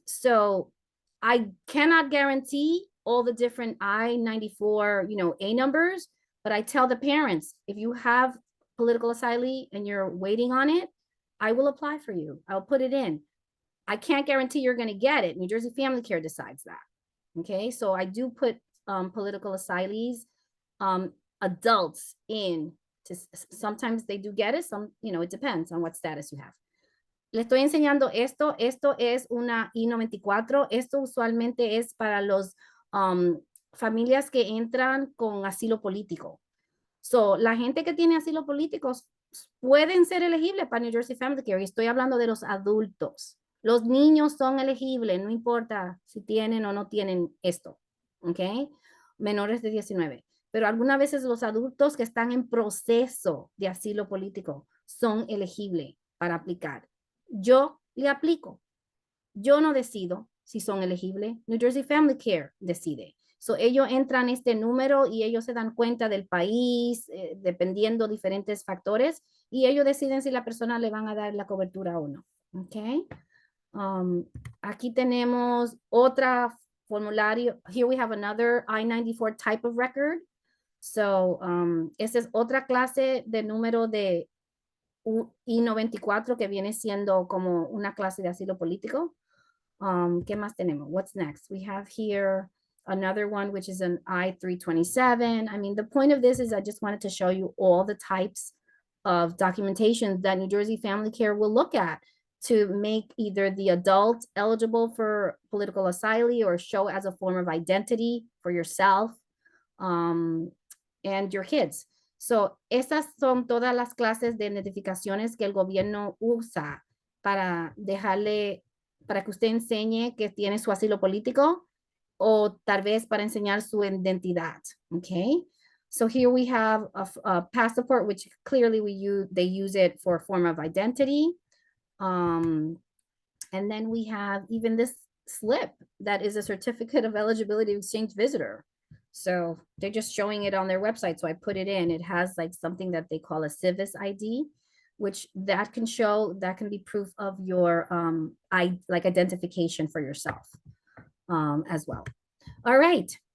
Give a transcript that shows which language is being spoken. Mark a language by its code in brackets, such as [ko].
[en] So I cannot guarantee all the different I-94, you know, A numbers, but I tell the parents, if you have political asylee and you're waiting on it, I will apply for you. I'll put it in. I can't guarantee you're going to get it. New Jersey Family Care decides that. Okay, so I do put political asylees, adults in. Sometimes they do get it, some, you know, it depends on what status you have. [es] Le estoy enseñando esto. Esto es una I-94. Esto usualmente es para los familias que entran con asilo político. So, la gente que tiene asilo político pueden ser elegibles para New Jersey Family Care. Y estoy hablando de los adultos. Los niños son elegibles, no importa si tienen o no tienen esto. ¿Ok? Menores de 19. Pero algunas veces los adultos que están en proceso de asilo político son elegibles para aplicar. Yo le aplico. Yo no decido si son elegibles. New Jersey Family Care decide. So, ellos entran este número y ellos se dan cuenta del país, dependiendo diferentes factores, y ellos deciden si la persona le van a dar la cobertura o no. Okay. Aquí tenemos otra formulario. [en] Here we have another I-94 type of record. [es] So, esta es otra clase de número de I-94 que viene siendo como una clase de asilo político. ¿Qué más tenemos? [en] What's next? We have here another one, which is an I-327. I mean, the point of this is I just wanted to show you all the types of documentation that New Jersey Family Care will look at to make either the adult eligible for political asylee or show as a form of identity for yourself and your kids. [es] So, esas son todas las clases de identificaciones que el gobierno usa para dejarle, para que usted enseñe que tiene su asilo político o tal vez para enseñar su identidad. [en] Okay. So here we have a passport, which clearly they use it for a form of identity. And then we have even this slip that is a certificate of eligibility to exchange visitor. So they're just showing it on their website. So I put it in. It has like something that they call a Civis ID, which that can show, that can be proof of your like identification for yourself as well. All right.